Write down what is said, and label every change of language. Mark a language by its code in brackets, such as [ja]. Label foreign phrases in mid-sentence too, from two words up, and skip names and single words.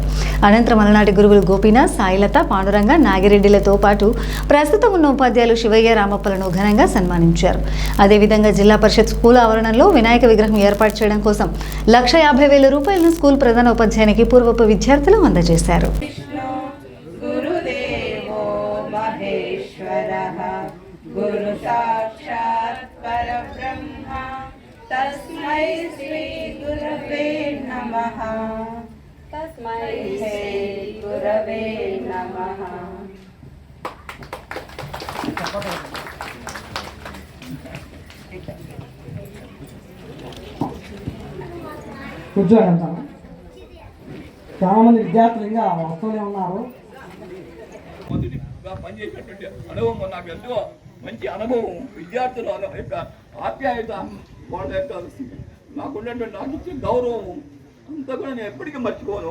[te] అనంతరం అలనాటి గురువులు గోపీనాథ్, సాయిలత, పాండురంగ, నాగిరెడ్డిలతో పాటు ప్రస్తుతం ఉన్న ఉపాధ్యాయులు శివయ్య, రామప్పలను ఘనంగా సన్మానించారు. అదేవిధంగా జిల్లా పరిషత్ స్కూల్ ఆవరణలో వినాయక విగ్రహం ఏర్పాటు చేయడం కోసం 1,50,000 రూపాయలను స్కూల్ ప్రధాన ఉపాధ్యాయునికి పూర్వపు విద్యార్థులు అందజేశారు. [sa] गुरु साक्षात् परब्रह्म तस्मै श्री गुरवे नमः. तस्मै श्री गुरवे नमः. [te] కూర్చోండి. చాలా మంది విద్యార్థులు ఇంకా వస్తూనే ఉన్నారు. పనిచేసినటువంటి అనుభవం నాకు ఎంతో మంచి అనుభవం, విద్యార్థుల యొక్క ఆప్యాయత, వాళ్ళ యొక్క నాకున్నటువంటి నాకు ఇచ్చే గౌరవం అంతా కూడా నేను ఎప్పటికీ మర్చిపోను.